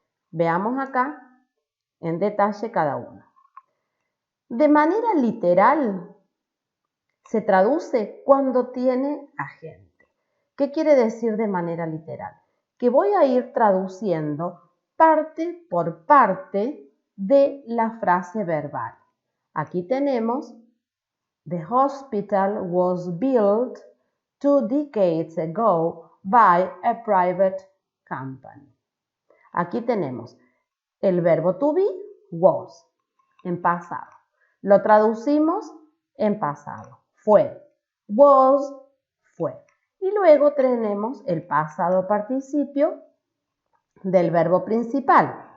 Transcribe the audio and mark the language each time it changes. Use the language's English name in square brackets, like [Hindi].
[Spanish] Veamos acá en detalle cada uno. De manera literal, se traduce cuando tiene agente. ¿Qué quiere decir de manera literal? Que voy a ir traduciendo parte por parte de la frase verbal. Aquí tenemos: [English] The hospital was built 2 decades ago by a private company. [Spanish] Aquí tenemos el verbo to be, was, en pasado. Lo traducimos en pasado. Fue. Was, fue. Y luego tenemos el pasado participio del verbo principal.